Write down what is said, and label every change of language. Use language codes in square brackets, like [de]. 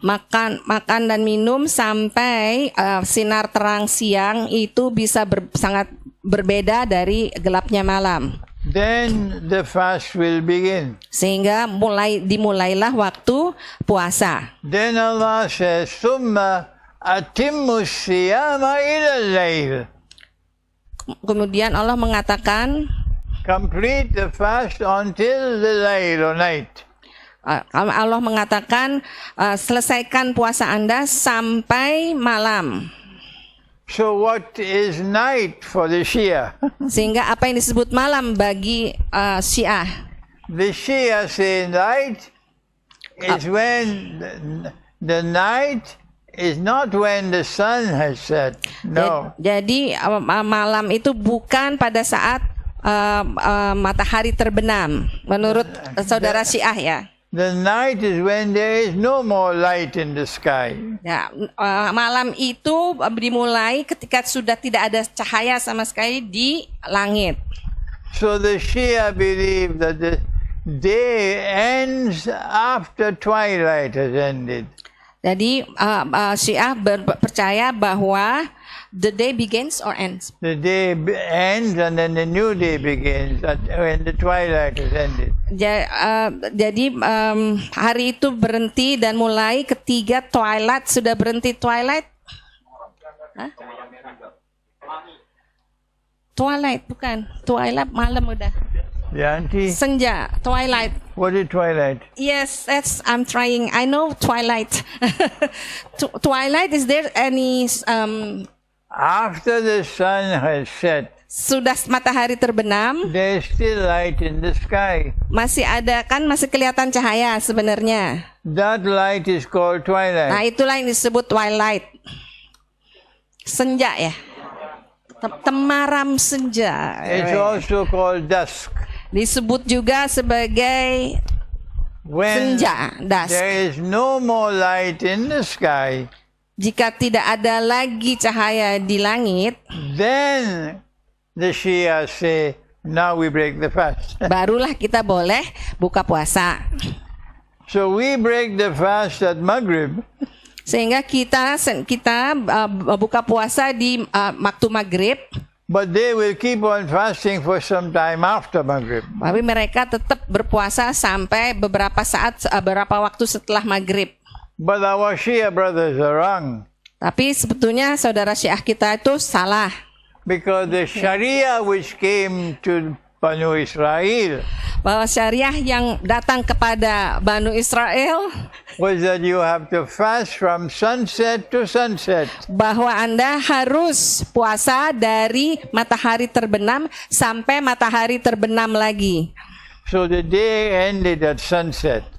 [id] Makan dan minum sampai sinar terang siang itu bisa sangat berbeda dari gelapnya malam. [en] Then the fast will begin. [id] Sehingga dimulailah waktu puasa. [en] Then Allah says, [ar] "Summa atimmu siyama ila al-layl." [id] Kemudian Allah mengatakan, [en] complete the fast until the layl or night. [id] Allah mengatakan, selesaikan puasa Anda sampai malam. [en] So what is night for the Shia? [id] Sehingga apa yang disebut malam bagi Syiah? [en] The Shia say night is when the night is not when the sun has set. No. [id] Jadi malam itu bukan pada saat matahari terbenam menurut saudara Syiah ya. [en] The night is when there is no more light in the sky. [id] Ya, malam itu dimulai ketika sudah tidak ada cahaya sama sekali di langit. [en] So the Shia believe that the day ends after twilight has ended. [id] Jadi Syiah percaya bahwa [en] the day begins or ends. The day ends and then the new day begins when the twilight has ended. [id] Jadi hari itu berhenti dan mulai ketika twilight sudah berhenti. [en] Twilight? Hah? [id] Twilight bukan. Twilight malam udah. [en] Yeah, auntie. [id] Senja, twilight. [en] What is twilight? Yes, I'm trying. I know twilight. Twilight, is there any After the sun has set, [id] sudah matahari terbenam, [en] there is still light in the sky. [id] masih ada kan, masih kelihatan cahaya sebenarnya. [en] That light is called twilight. [id] Nah, itulah yang disebut twilight. Senja ya. Temaram senja. [en] It's also called dusk. [id] Disebut juga sebagai [en] When [id] senja, dusk. [en] there is no more light in the sky, [id] Jika tidak ada lagi cahaya di langit, [en] then the Shia say, now we break the fast. [id] barulah kita boleh buka puasa. [en] So we break the fast at Maghrib, [id] Sehingga kita buka puasa di waktu maghrib, [en] but they will keep on fasting for some time after Maghrib. [id] tapi mereka tetap berpuasa sampai beberapa waktu setelah maghrib. [en] But our Shia brothers are wrong, [id] Tapi sebetulnya saudara Syiah kita itu salah. [en] because the Sharia which came to Banu Israel [id] Bahwa syariah yang datang kepada Banu Israel, [en] was that you have to fast from sunset to sunset. [id] bahwa Anda harus puasa dari matahari terbenam sampai matahari terbenam lagi. [en] So the day ended at sunset.